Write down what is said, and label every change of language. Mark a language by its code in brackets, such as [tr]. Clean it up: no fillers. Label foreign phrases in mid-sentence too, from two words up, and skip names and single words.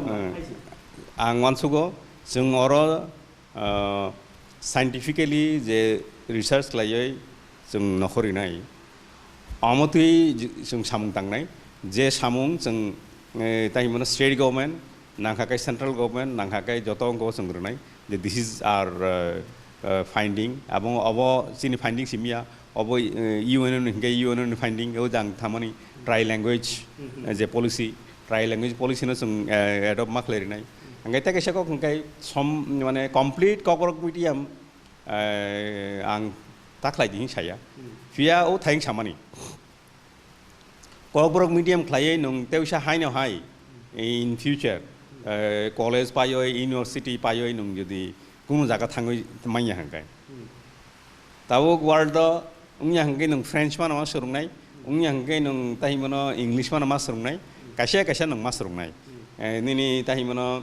[trp] आं वानसुगो जों अर साइन्टिफिकली जे रिसार्च खालायै जों नखरिनाय अमतुयै जों सामुं तांनाय जे सामुं जों ताहिमनो [en] state government [trp] नांखाखाय [en] central government [trp] नांखाखाय जत अंग सोंग्रोनाय जे [en] this is our finding [trp] आबो अब चिनि फाइंडिंग सिमिया अब यूएनओ फाइंडिंग ओ जां थामानि [en] tri language [trp] जे [en] tri language policy [trp] न जों एडप्ट मा खालायनाय ओंखाय ताकेसाखौ ओंखाय सम माने [en] complete Kokborok medium [trp] आं ताख्लायदिं साया फिया ओ थाइं सामानि ककबरक मिडियाम खालायै नों तेवसा हाइनो हाय [en] in future college [trp] पायो यूनिवर्सिटी पायो नों जुदि कोनो जागा थाङै माइया हांखाय ताबो वर्ल्ड उंया हांखाय नों फ्रेंच मा नमा सोलोंनाय उंया हांखाय नों ताहिमनो इंग्लिश मा नमा सोलोंनाय कायसे नों मा सोलोंनाय निनि ताहिमनो